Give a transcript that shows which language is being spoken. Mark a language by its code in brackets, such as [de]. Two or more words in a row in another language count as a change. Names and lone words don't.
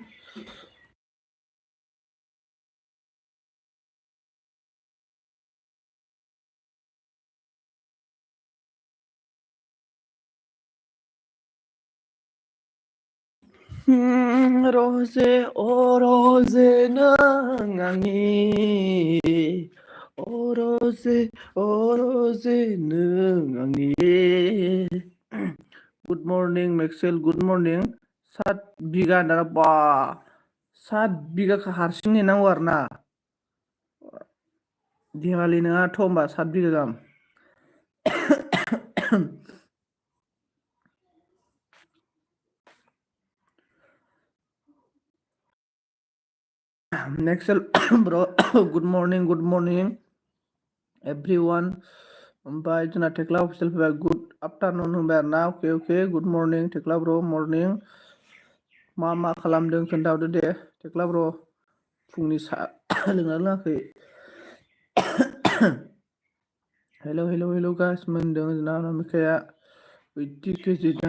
[brx] रजे रजे नों आंनि रजे नों आंनि [en] good morning [brx] मेक्सेल [en] good morning [brx] 7 बिगा होनदारा बा 7 बिगाखौ हारसिं नेनांगौ आरो ना दिवाली नङाथ' होमबा 7 बिगा गाहाम Nexel [en] bro good morning everyone [brx] ओमफ्राय जोंना टेक्ला अफिसियेल फैबाय [en] good afternoon [brx] होनबाय आरो ना अके [en] good morning [brx] टेक्ला ब्र मर्निं मा खालामदों खोन्थाहरदो दे टेक्ला ब्र फुंनि सा लोंना लोङाखै हेल' गाइस मोनदों जोंना मिखाया 80 केजि